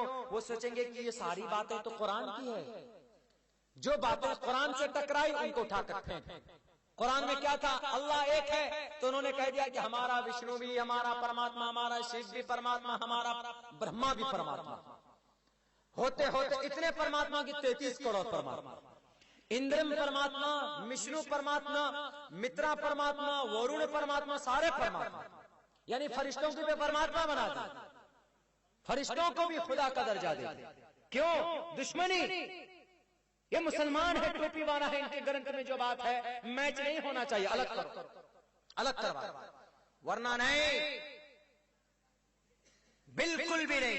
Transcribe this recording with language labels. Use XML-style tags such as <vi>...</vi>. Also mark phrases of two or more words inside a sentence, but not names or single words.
<ur>وہ سوچیں گے کہ یہ ساری باتیں تو قرآن کی ہے، جو باتیں قرآن سے ٹکرائی ان کو اٹھا کر پھینک۔ قرآن میں کیا تھا؟ اللہ ایک ہے، تو انہوں نے کہہ دیا کہ ہمارا وشنو بھی ہمارا پرماتما، ہمارا شیو بھی پرماتما، ہمارا برہما بھی پرماتما۔ ہوتے ہوتے اتنے پرماتما کی 33 کروڑ پرماتما، اندرم پرماتما، وشنو پرماتما، مترا پرماتما، ورون پرماتما، سارے پرماتما، یعنی فرشتوں کو بھی پرماتما بنا دیا، فرشتوں کو بھی خدا کا درجہ دیا۔ کیوں؟ دشمنی۔ یہ مسلمان ہے، ٹوپی والا ہے، ان کے گرنتھ میں جو بات ہے میچ نہیں ہونا چاہیے، الگ کرو، الگ کروا، ورنہ نہیں، بالکل بھی نہیں۔</ur>